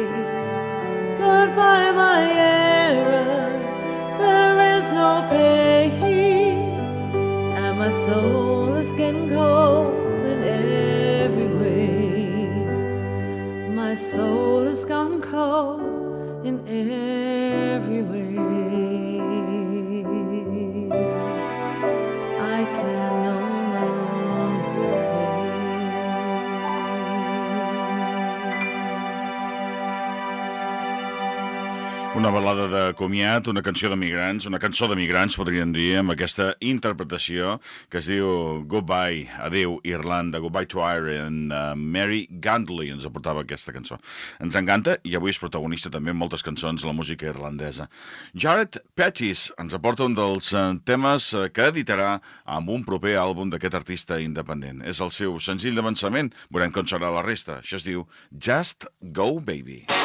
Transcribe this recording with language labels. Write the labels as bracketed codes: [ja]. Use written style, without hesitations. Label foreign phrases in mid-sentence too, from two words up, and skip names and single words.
[en] Goodbye, my Eire, there is no pain, and my soul is getting cold in every way. My soul has gone cold in every way. I can no longer stay. [ca] Una balada de comiat, una cançó de migrants, una cançó de migrants, podríem dir, amb aquesta interpretació que es diu Goodbye, Adéu, Irlanda, Goodbye to Eire, en Mary Gantley ens aportava aquesta cançó. Ens encanta i avui és protagonista també en moltes cançons de la música irlandesa. Jared Petteys ens aporta un dels temes que editarà amb un proper àlbum d'aquest artista independent. És el seu senzill d'avançament, veurem com serà la resta. Això es diu Just Go Baby.